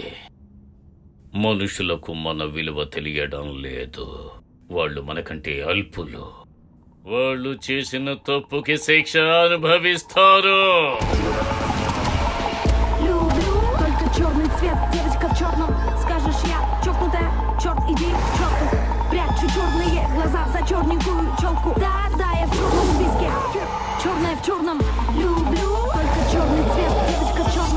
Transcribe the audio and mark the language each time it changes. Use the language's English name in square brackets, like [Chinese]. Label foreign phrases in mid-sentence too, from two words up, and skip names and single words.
[Telugu] మనుషులకు మన విలువ తెలియడం లేదు. వాళ్ళు మనకంటే అల్పులు. వాళ్ళు చేసిన తప్పుకి శిక్ష అనుభవిస్తారు. [Russian] Люблю только черный цвет, девочка в черном. Скажешь, я чокнутая, черт, иди к черту. Прячу черные глаза за черненькую челку. Да, я в черном списке, черная в черном. Люблю только черный цвет, девочка в черном.